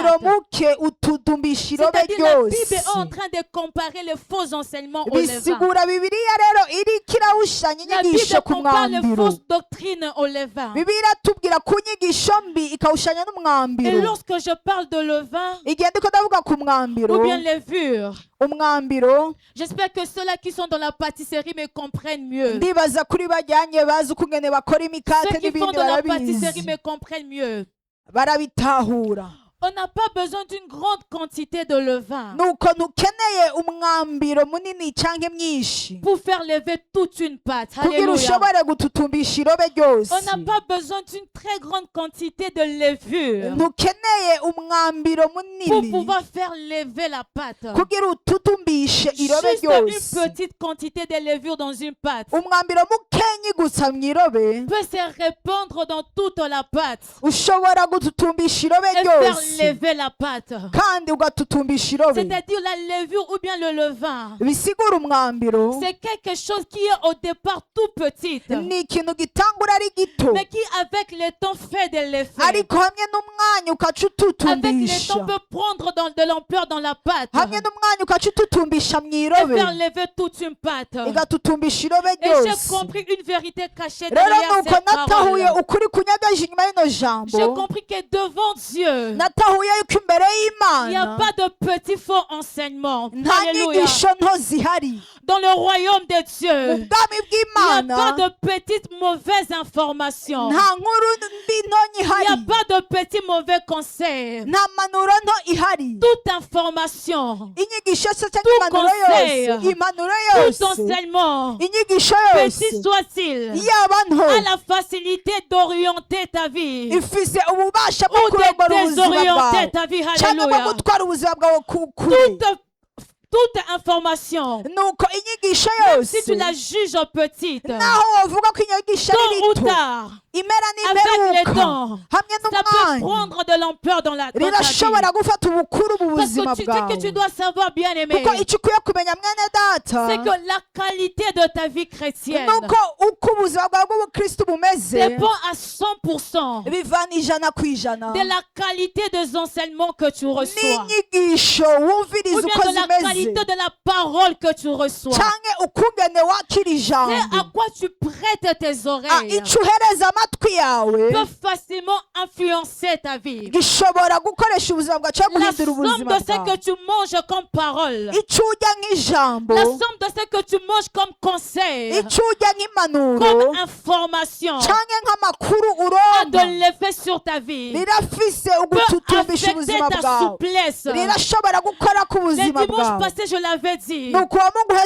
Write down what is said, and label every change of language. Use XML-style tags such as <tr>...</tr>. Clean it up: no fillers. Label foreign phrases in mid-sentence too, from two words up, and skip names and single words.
<fr>pâte.</fr> <rn>muke utudumbisha irobe</rn> <fr>C'est-à-dire la Bible</fr> <rn>ryose.</rn> <fr>est en train de comparer les faux enseignements au levain.</fr> <rn>Bisigura Bibiliya rero iriko irawushanya</rn> <fr>La</fr> <rn>inyigisho</rn> <fr>Bible</fr> <rn>ku</rn> <fr>compare les</fr> <rn>mwambiro.</rn> <fr>fausses doctrines au levain.</fr> <rn>Bibiliya iratubwira ku nyigisho mbi ikawushanya</rn> <fr>Et</fr> <rn>n'umwambiro.</rn> <fr>lorsque je parle de levain</fr> <rn>Igihe ndiko ndavuga ku mwambiro,</rn> <fr>ou bien levure,</fr> <rn>umwambiro,</rn> <fr>j'espère que ceux-là qui sont dans la pâtisserie me comprennent mieux.</fr> <rn>ndibaza kuri bajyanye bazi ukungene bakora imikate</rn> <fr>Ceux qui font</fr> <rn>n'ibindi</rn> <fr>dans la pâtisserie</fr> <rn>barabizi,</rn> <fr>me comprennent mieux.</fr> <rn>barabitahura.</rn> <fr>On n'a pas besoin d'une grande quantité de levain</fr> <rn>Nuko ntukeneye umwambiro munini canke mwinshi</rn> <fr>pour faire lever toute une pâte.</fr> <rn>kugira</rn> <fr>Alléluia.</fr> <rn>ushobore gututumbisha irobe ryose.</rn> <fr>On n'a pas besoin d'une très grande quantité de levure</fr> <rn>Ntukeneye umwambiro</rn> <fr>pour</fr> <rn>munini</rn> <fr>pouvoir faire lever la pâte.</fr> <rn>kugira ututumbishe irobe</rn> <fr>Juste une</fr> <rn>ryose.</rn> <fr>petite quantité de levure dans une pâte</fr> <rn>Umwambiro mukenyi gusa mw'irobe</rn> <fr>peut se répandre dans toute la pâte</fr> <rn>ushobora gututumbisha irobe</rn> <fr>et faire</fr> <rn>ryose</rn> <fr>lever la pâte.</fr> <rn>kandi ugatutumbisha irobe.</rn> <fr>C'est-à-dire la levure ou bien le levain.</fr> <rn>Bisigura umwambiro</rn> <fr>C'est quelque chose qui est au départ tout petit,</fr> <rn>ni ikintu gitangura ari gito,</rn> <fr>mais qui avec le temps fait de l'effet.</fr> <rn>ariko hamwe n'umwanya ukaca</rn> <fr>Avec le temps</fr> <rn>ututumbisha,</rn> <fr>peut prendre de l'ampleur dans la pâte</fr> <rn>hamwe n'umwanya ukaca ututumbisha</rn> <fr>et</fr> <rn>mw'irobe</rn> <fr>faire lever toute une pâte.</fr> <rn>igatutumbisha irobe</rn> <fr>Et</fr> <rn>ryose.</rn> <fr>j'ai compris une vérité cachée</fr> <rn>Rero</rn> <fr>derrière</fr> <rn>nuko</rn> <fr>cette</fr> <rn>natahuye</rn> <fr>parole.</fr> <rn>ukuri kunyagaje inyuma y'ino</rn> <fr>J'ai</fr> <rn>jambo,</rn> <fr>compris que devant Dieu,</fr> <rn>natahuye yuko imbere</rn> <fr>il n'y a</fr> <rn>y'Imana</rn> <fr>pas de petits faux enseignements.</fr> <rn>nta</rn> <fr>Alléluia.</fr> <rn>nyigisho nto zihari.</rn> <fr>Dans le royaume de</fr> <rn>Mu</rn> <fr>Dieu,</fr> <rn>bwami</rn> <fr>il n'y a</fr> <rn>bw'Imana</rn> <fr>pas de petites mauvaises informations.</fr> <rn>nta nkuru mbi nto</rn> <fr>Il n'y a</fr> <rn>ihari,</rn> <fr>pas de petits mauvais conseils.</fr> <rn>nta manuro nto ihari.</rn> <fr>Toute information,</fr> <rn>Inyigisho yose cyangwa</rn> <fr>Tout</fr> <rn>impanuro</rn> <fr>conseil,</fr> <rn>yose, impanuro</rn> <fr>tout</fr> <rn>yose,</rn> <fr>enseignement,</fr> <rn>inyigisho</rn> <fr>petit</fr> <rn>yose</rn> <fr>soit-il,</fr> <rn>yaba nto</rn> <fr>a la facilité d'orienter ta vie</fr> <rn>ifise ububasha bwo</rn> <fr>ou de</fr> <rn>kurongora ubuzima</rn> <fr>désorienter</fr> <rn>bwawe</rn> <fr>ta vie.</fr> <rn>cyangwa bwo</rn> <fr>Alléluia.</fr> <rn>gutwara ubuzima bwawe kure.</rn> <fr>Toute toute information,</fr> <rn>nuko inyigisho</rn> <fr>même si tu</fr> <rn>yose</rn> <fr>la juges petite,</fr> <rn>naho wovuga ko inyigisho ari</rn> <fr>tôt ou</fr> <rn>rito</rn> <fr>tard,</fr> <rn>imera</rn> <fr>avec le</fr> <rn>n'imperuka</rn> <fr>temps,</fr> <rn>hamwe</rn> <fr>ça peut</fr> <rn>n'umwanya</rn> <fr>prendre de l'ampleur dans ta vie.</fr> <rn>rirashobora gufata ubukuru mu</rn> <fr>Parce</fr> <rn>buzima</rn> <fr>que ce que tu</fr> <rn>bwawe</rn> <fr>dois savoir, bien aimé,</fr> <rn>kuko icyo ukwiye kumenya mwene data</rn> <fr>c'est que la qualité de ta vie chrétienne</fr> <rn>nuko uko ubuzima bwawe bw'ubukristo bumeze</rn> <fr>dépend à 100%</fr> <rn>bivana ijana ku ijana</rn> <fr>de la qualité des enseignements que tu reçois,</fr> <rn>n'inyigisho</rn> <fr>ou</fr> <rn>wumviriza</rn> <fr>bien</fr> <rn>uko</rn> <fr>de la</fr> <rn>zimeze</rn> <fr>qualité de la parole que tu reçois.</fr> <rn>cyangwa ukungene wakira</rn> <fr>C'est</fr> <rn>ijambo</rn> <fr>à quoi tu prêtes tes oreilles</fr> <rn>icyo uhereza amatwi yawe</rn> <fr>peut facilement influencer ta vie.</fr> <rn>gishobora gukoresha ubuzima bwawe cyangwa</rn> <fr>La</fr> <rn>guhindura</rn> <fr>somme</fr> <rn>ubuzima</rn> <fr>de ce que</fr> <rn>bwawe</rn> <fr>tu manges comme parole,</fr> <rn>icyo urya nk'ijambo</rn> <fr>la somme de ce que tu manges comme conseil,</fr> <rn>icyo urya nk'impanuro</rn> <fr>comme information,</fr> <rn>cyangwa nk'amakuru</rn> <fr>a de</fr> <rn>uronka</rn> <fr>l'effet sur ta vie,</fr> <rn>rirafise</rn> <fr>peut</fr> <rn>ugututumbisha</rn> <fr>affecter</fr> <rn>ubuzima</rn> <fr>ta</fr> <rn>bwawe</rn> <fr>souplesse.</fr> <rn>rirashobora gukora ku</rn> <fr>Le</fr> <rn>buzima</rn> <fr>dimanche</fr> <rn>bwawe</rn> <fr>passé, je l'avais dit,</fr> <rn>nuko uwo mungu heza</rn>